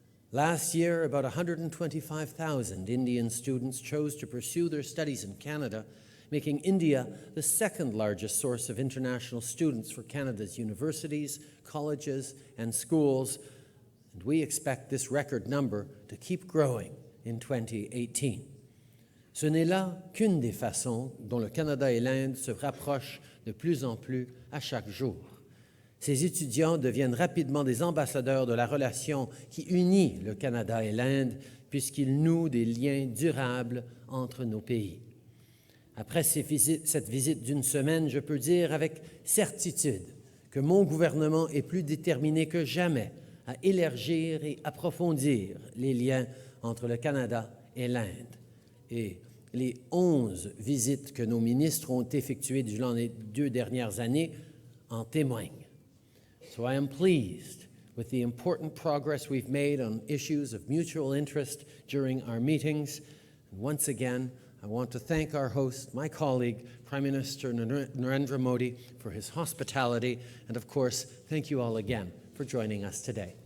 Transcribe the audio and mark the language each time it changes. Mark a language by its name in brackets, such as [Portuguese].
[English] Last year, about 125,000 Indian students chose to pursue their studies in Canada. making India the second largest source of international students for Canada's universities, colleges, and schools. And we expect this record number to keep growing in 2018. [French] Ce n'est là qu'une des façons dont le Canada et l'Inde se rapprochent de plus en plus à chaque jour. Ces étudiants deviennent rapidement des ambassadeurs de la relation qui unit le Canada et l'Inde, puisqu'ils nouent des liens durables entre nos pays. Après cette visite d'une semaine, je peux dire avec certitude que mon gouvernement est plus déterminé que jamais à élargir et approfondir les liens entre le Canada et l'Inde. Et les 11 visites que nos ministres ont effectuées durant les 2 dernières années en témoignent. [English] So I am pleased with the important progress we've made on issues of mutual interest during our meetings. And once again, I want to thank our host, my colleague, Prime Minister Narendra Modi, for his hospitality. And of course, thank you all again for joining us today.